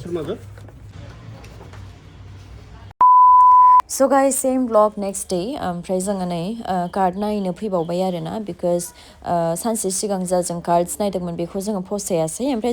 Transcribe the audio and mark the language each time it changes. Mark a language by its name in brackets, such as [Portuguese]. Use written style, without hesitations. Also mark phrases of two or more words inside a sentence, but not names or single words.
[Bodo] किबा ओरैनो माबा [English] So guys, same vlog next day. [Bodo] ओमफ्राय जोङो नै कार्ड नायनो फैबावबाय आरोना because सानसे सिगां जा जों कार्ड्स नायदोंमोन बेखौ जोङो फसायासै ओमफ्राय